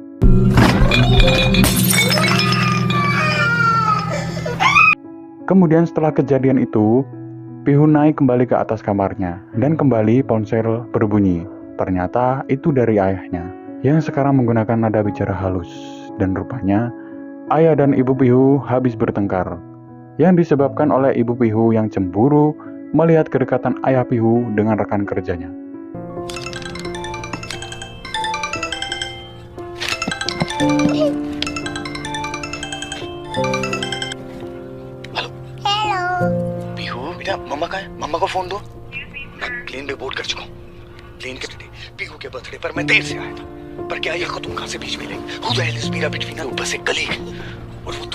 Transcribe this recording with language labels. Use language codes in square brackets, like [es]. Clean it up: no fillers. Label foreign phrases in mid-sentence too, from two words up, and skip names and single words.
[id] Kemudian setelah kejadian itu, Pihu naik kembali ke atas kamarnya dan kembali ponsel berbunyi. Ternyata itu dari ayahnya, yang sekarang menggunakan nada bicara halus. Dan rupanya, ayah dan ibu Pihu habis bertengkar, yang disebabkan oleh ibu Pihu yang cemburu melihat kedekatan ayah Pihu dengan rekan kerjanya. [hi] हेलो पीहू बेटा, मम्मा कहाँ है? मम्मा को फोन दो। मैं प्लेन पे बोर्ड कर चुका हूँ। प्लेन के पीहू के बर्थडे पर मैं देर से आया था, पर क्या ये तुम कहाँ से बीच में लेंगे? [en] Who the hell is Mira between us? [hi] बस एक गली है और वो